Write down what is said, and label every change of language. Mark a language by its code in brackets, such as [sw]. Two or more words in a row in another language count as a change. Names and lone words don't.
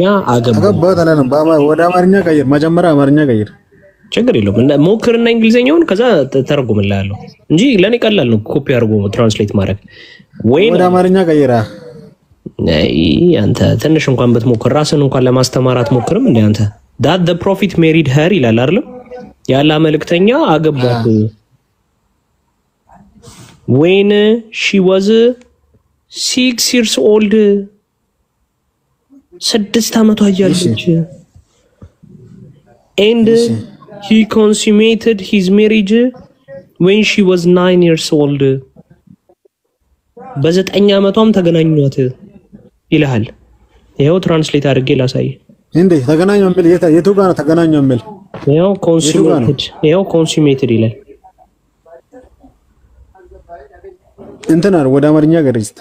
[am] አገቧት አላለም ወደ አማርኛ ቀይር መጀመሪያ አማርኛ ቀይር ችግር የለውም ሞክርና እንግሊዘኛውን ከዛ ተተረጉምልሃለሁ እንጂ ለኔ ቀላል ነው ኮፒ አድርጎ ትራንስሌት ማድረግ ወደ አማርኛ ቀይራ አንተ ትንሽ እንኳን ብትሞክር ራስን እንኳን ለማስተማር አትሞክርም እንዴ አንተ [en] that the prophet married her [am] ይላል አይደል ያላህ መልእክተኛ አገቧት [en] when she was 6 years old [am] 6 አመቷ እያለች [en] and he consummated his marriage when she was 9 years old [am] በ9 አመቷም ተገናኙት ይላል ይሄው ትራንስሌት አድርጌ ላሳይ እንዴ ተገናኙ የሚል የቱ ጋር ተገናኙ የሚል ይሄው consummated ይላል እንትና ወደ አማርኛ ገርጅት